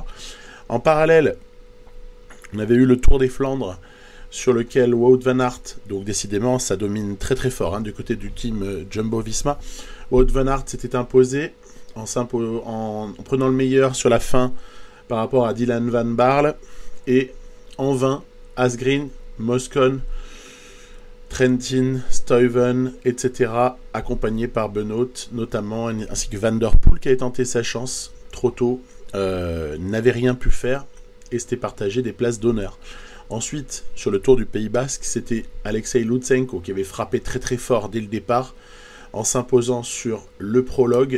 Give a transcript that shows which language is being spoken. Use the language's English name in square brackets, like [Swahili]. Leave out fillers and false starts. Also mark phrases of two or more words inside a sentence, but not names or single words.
[French] En parallèle, on avait eu le Tour des Flandres sur lequel Wout van Aert, donc décidément ça domine très très fort du côté du team Jumbo-Visma. Wout van Aert s'était imposé en prenant le meilleur sur la fin par rapport à Dylan Van Baarle, et en vain Asgreen, Moscon, Trentin, Stuyven, etc., accompagné par Benoît notamment, ainsi que Van Der Poel qui avait tenté sa chance trop tôt, n'avait rien pu faire et s'était partagé des places d'honneur. Ensuite, sur le Tour du Pays Basque, c'était Alexei Lutsenko qui avait frappé très très fort dès le départ en s'imposant sur le prologue.